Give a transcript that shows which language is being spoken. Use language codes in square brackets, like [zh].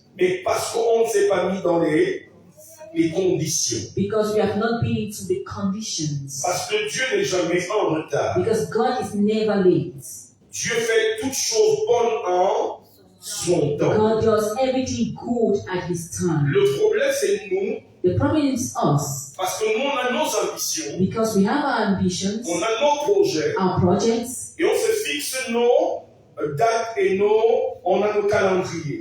[fr] mais parce qu'on ne s'est pas mis dans les conditions. [en] because we have not been into the conditions. [fr] Parce que Dieu n'est jamais en retard. [en] Because God is never late. [fr] Dieu fait toutes choses bonnes en son temps. [en] God does everything good at His time. [fr] Le problème, c'est nous, [en] The problem is us, [fr] parce que nous, on a nos ambitions, [en] because we have our ambitions, [fr] on a nos projets, [en] our projects, [fr] et on se fixe nos dates et on a nos calendriers.